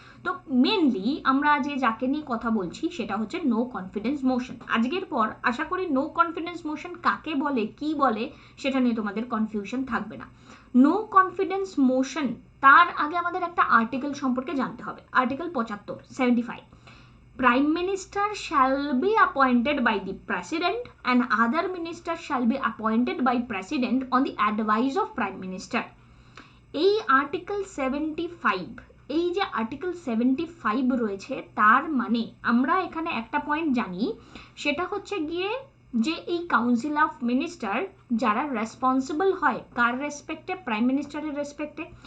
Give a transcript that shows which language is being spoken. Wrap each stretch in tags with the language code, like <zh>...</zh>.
<bn>তো মেনলি আমরা যে যাকে নিয়ে কথা বলছি সেটা হচ্ছে নো কনফিডেন্স মোশন। আজকের পর আশা করি নো কনফিডেন্স মোশন কাকে বলে, কি বলে, সেটা নিয়ে তোমাদের কনফিউশন থাকবে না। নো কনফিডেন্স মোশন, তার আগে আমাদের একটা আর্টিকেল সম্পর্কে জানতে হবে।</bn> <en>Article 75 Prime Minister shall be appointed by the President and other ministers shall be appointed by President on the advice of Prime Minister।</en> <bn>এই আর্টিকেল 75, এই যে আর্টিকেল 75 রয়েছে, তার মানে আমরা এখানে একটা পয়েন্ট জানি, সেটা হচ্ছে গিয়ে যে এই কাউন্সিল অফ মিনিস্টার যারা রেসপন্সিবল হয় কার রেসপেক্টে, প্রাইম মিনিস্টারের রেসপেক্টে।</bn>